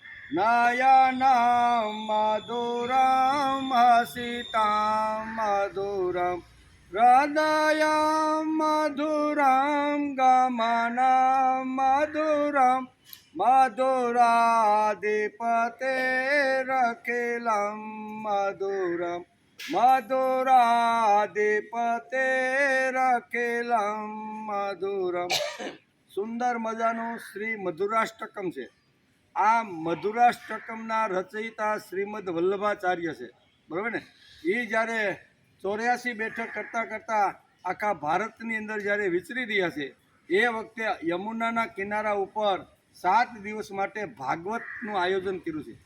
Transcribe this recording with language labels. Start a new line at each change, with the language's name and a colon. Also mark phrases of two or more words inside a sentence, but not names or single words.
Sanskrit: नयनं मधुरं हसितं मधुरं हृदयं मधुरं गमनं मधुरं मधुराधिपतेरखिलं मधुरं मधुराधिपतेरखिलं मधुरम।
Gujarati: સુંદર મજાનું શ્રી મધુરાષ્ટકમ છે। આ મધુરાષ્ટકમના રચયિતા શ્રીમદ વલ્લભાચાર્ય છે, બરાબર ને। એ જ્યારે 84 બેઠક કરતાં કરતાં આખા ભારતની અંદર જ્યારે વિચરી રહ્યા છે, એ વખતે યમુનાના કિનારા ઉપર 7 દિવસ માટે ભાગવતનું આયોજન કર્યું છે।